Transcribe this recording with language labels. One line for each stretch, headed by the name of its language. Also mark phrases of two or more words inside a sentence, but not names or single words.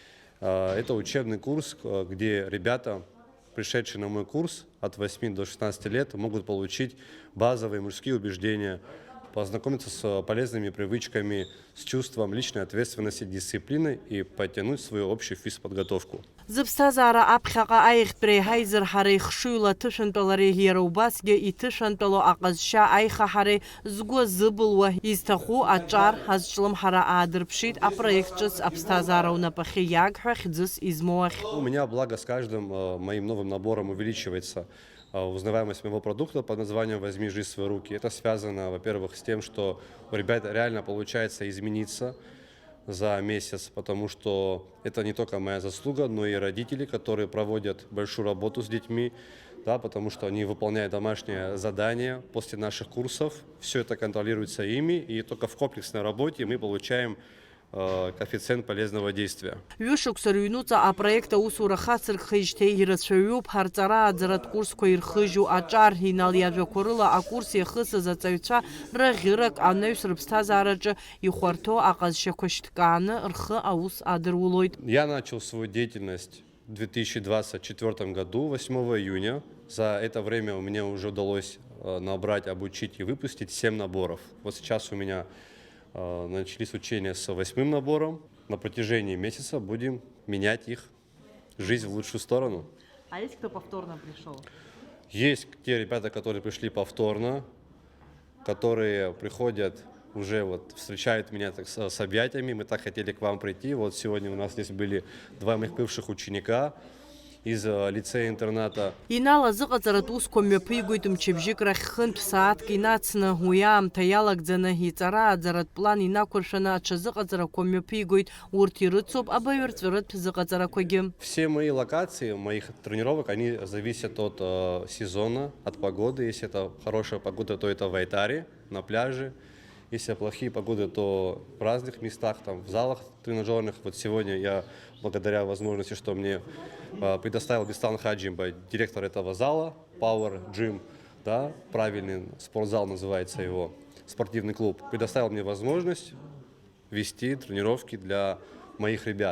Russian: Это учебный курс, где ребята, пришедшие на мой курс от 8 до 16 лет, могут получить базовые мужские убеждения, познакомиться с полезными привычками, с чувством личной ответственности, дисциплины и подтянуть свою общую физподготовку.
Abkhazian: Зыԥсҭазаара аԥхьаҟа аихтәра еиҳа изырҳара ихшыҩла аҭышәантәалареи иара убасгьы иҭышәантәало аҟазшьа аихаҳареи згәы азыбылуа изҭаху аҿар азҿлымҳара аадырԥшит апроект ҿыц аԥсҭазаара унапахьы иаагҳәа хьӡыс измоу ахь.
Russian: У меня, благо, с каждым моим новым набором увеличивается узнаваемость моего продукта под названием «Возьми жизнь в свои руки». Это связано, во-первых, с тем, что у ребят реально получается измениться, за месяц, потому что это не только моя заслуга, но и родители, которые проводят большую работу с детьми, да, потому что они выполняют домашние задания после наших курсов. Все это контролируется ими, и только в комплексной работе мы получаем коэффициент полезного действия.
Abkhazian: Ҩышықәса рыҩнуҵа апроект аусура хацыркхеижьҭеи ирацәаҩуп ҳарҵара аӡаратә курсқәа ирхыжьу аҿар иналиажәақәа рыла акурс иахысыз аҵаҩцәа раӷьырак анаҩс рыԥсҭазаараҿы ихәарҭоу аҟазшьақәа шьҭкааны рхы аус адырулоит.
Russian: Я начал свою деятельность в 2024 году, 8 июня. За это время у меня уже удалось набрать, обучить и выпустить 7 наборов. Вот сейчас у меня начались учения с 8-м набором. На протяжении месяца будем менять их жизнь в лучшую сторону. А есть кто повторно пришел? Есть те ребята, которые пришли повторно, которые приходят уже вот встречают меня так с объятиями. Мы так хотели к вам прийти. Вот сегодня у нас здесь были 2 моих бывших ученика из лицея-интерната.
Abkhazian: Инала зыҟаҵаратә усқәа мҩаԥигоит мчыбжьык рахь хынтә сааҭк инацны уи аамҭа иалагӡаны иҵара аӡаратә план инақәыршәаны аҽазыҟаҵарақәа мҩаԥигоит. Урҭ ирыцуп абаҩрҵәыратә зыҟаҵарақәагьы.
Russian: Все мои локации, моих тренировок, они зависят от сезона, от погоды. Если это хорошая погода, то это в Айтаре, на пляже. Если плохие погоды, то в разных местах, там, в залах тренажерных. Вот сегодня я, благодаря возможности, что мне предоставил Беслан Хаджимба, директор этого зала, Power Gym, да, правильный спортзал называется его, спортивный клуб, предоставил мне возможность вести тренировки для моих ребят.